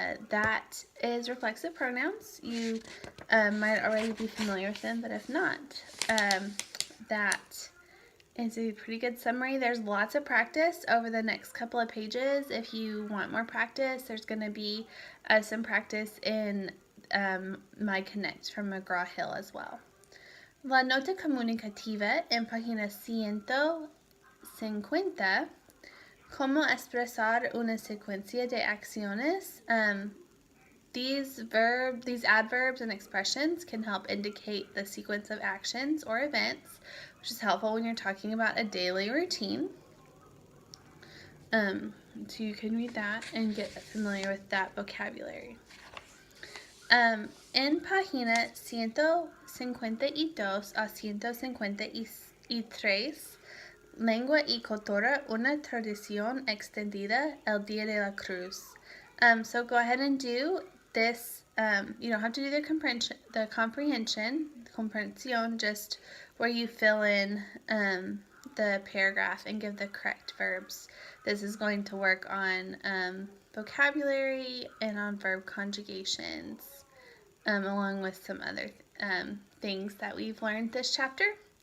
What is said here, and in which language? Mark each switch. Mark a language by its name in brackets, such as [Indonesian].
[English] That is reflexive pronouns. You might already be familiar with them, but if not, that is a pretty good summary. There's lots of practice over the next couple of pages. If you want more practice, there's going to be some practice in My Connect from McGraw-Hill as well. [Spanish] La nota comunicativa en página 150. ¿Cómo expresar una secuencia de acciones? [English] These adverbs and expressions can help indicate the sequence of actions or events, which is helpful when you're talking about a daily routine. So you can read that and get familiar with that vocabulary. [Spanish] En página 152 a 153, Lengua y Cultura, una tradición extendida, el Día de la Cruz. [English] So go ahead and do this. You don't have to do the comprehension, just where you fill in the paragraph and give the correct verbs. This is going to work on vocabulary and on verb conjugations, along with some other things that we've learned this chapter.